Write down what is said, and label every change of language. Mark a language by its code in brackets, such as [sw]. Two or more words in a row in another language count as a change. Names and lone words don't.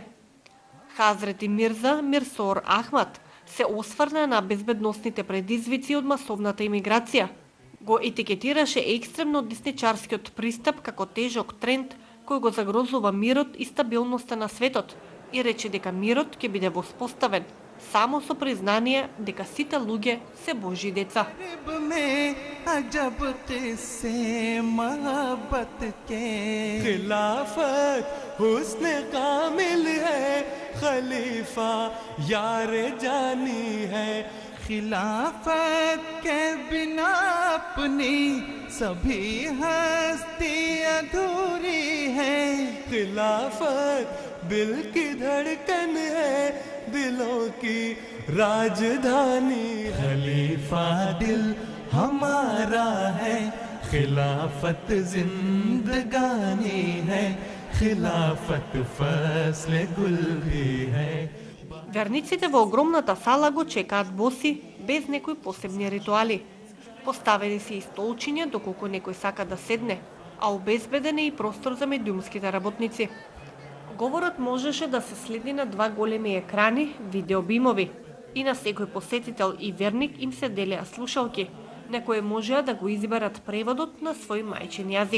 [mk] Хазрети Мирза Мирсор Ахмад се осврна на безбедносните предизвици од масовната имиграција. Го етикетираше екстремно десничарскиот пристап како тежок тренд кој го загрозува мирот и стабилноста на светот и рече дека мирот ќе биде воспоставен само со признание дека сите луѓе се Божји деца. [ur] خلافت حسن کامل ہے خلیفہ یار جانی ہے خلافت کے بنا اپنی سبھی ہستی ادھوری ہے خلافت دل کی دھڑکن ہے دلوں کی راجدھانی خلیفہ دل ہمارا ہے خلافت زندگانی ہے خلافت فصل گل بھی ہے. [mk] Верниците во огромната сала го чекаат боси, без некои посебни ритуали. Поставени се и столчиња доколку некој сака да седне, а обезбеден е и простор за медиумските работници. Говорот можеше да се следи на два големи екрани, видеобимови, и на секој посетител и верник им се делеа слушалки, на кои можеа да го изберат преводот на свој мајчин јазик.